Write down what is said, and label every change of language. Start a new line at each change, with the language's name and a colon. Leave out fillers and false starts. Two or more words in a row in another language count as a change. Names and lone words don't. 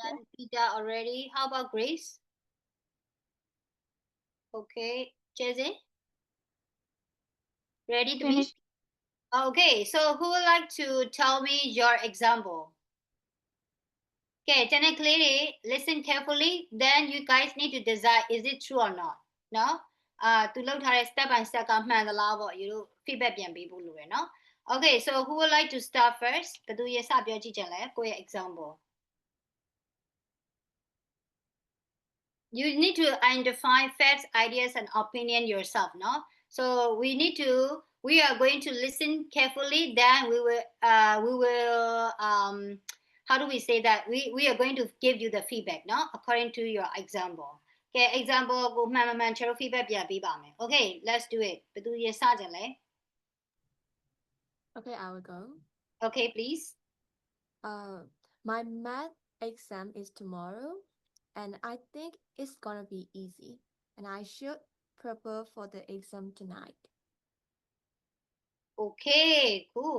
English: done. Peter already. How about Grace? Okay. Jason, ready to be? Finished. Okay. So who would like to tell me your example? Okay, technically, listen carefully. Then you guys need to decide is it true or not. No?
Burmese: သူလောက်ထားတဲ့
English: step by step
Burmese: ကမှန်သလားပေါ့
English: you know feedback
Burmese: ပြန်ပေးဖို့လိုတယ်နော်
English: Okay, so who would like to start first?
Burmese: ဘယ်သူရစပြောကြည့်ကြလဲကိုယ့်ရဲ့ example.
English: You need to identify facts, ideas, and opinion yourself, no? So we are going to listen carefully. Then we will how do we say that? We are going to give you the feedback, no? According to your example. Okay, example
Burmese: ကိုမှန်မှန်
English: channel feedback
Burmese: ပြန်ပေးပါမယ်
English: Okay, let's do it.
Burmese: ဘယ်သူရစကြလဲ
English: Okay, I will go. Okay, please. My math exam is tomorrow, and I think it's gonna be easy, and I should prepare for the exam tonight. Okay, cool.